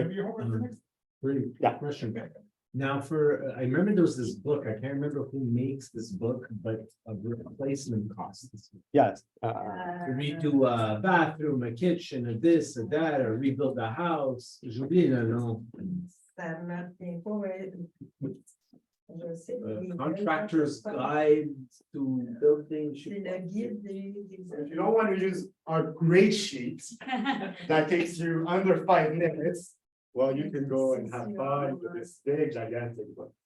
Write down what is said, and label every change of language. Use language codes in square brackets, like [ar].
[en] Maybe your homework for next- Great. Yeah. Question. Now I remember there was this book, I can't remember who makes this book, but of replacement costs. Yes. To redo a bathroom, a kitchen, a this, a that, or rebuild a house. [fr] J'ai oublié le nom. Ça ne vient pas, mais je sais. [en] Contractor's guide to building. [fr] C'est le guide des. [en] If you don't want to use our great sheet that takes you under 5 minutes, well, you can go and have fun with this big gigantic book.